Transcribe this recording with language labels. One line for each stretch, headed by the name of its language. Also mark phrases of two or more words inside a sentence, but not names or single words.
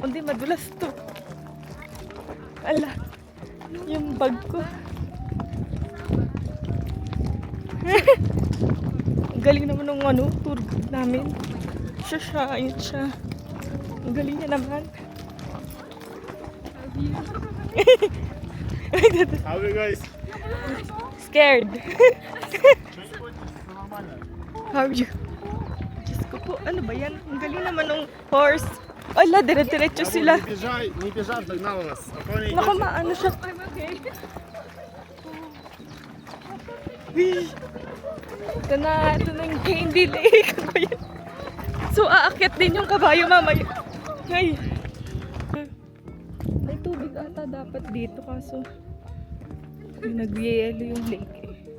Filipino: Kundi madulas to. Ala. Yung bag ko. Ang galing naman ng ano, tour guide namin. Siya, ayun siya. Ang galing niya naman.
English: How are you guys? Scared. How are you?
Filipino: Diyos ko po, ano ba yan? Ang galing naman ng horse. Ala, dire-diretso sila.
Russian: Не бежать, догнал нас. Спокойно
Filipino: Naku, maano siya. Ito na yung Candy Lake. Ano ba yan? So, aakyat din yung kabayo mamaya. Ay. May tubig ata dapat dito kaso nag-yelo yung lake eh.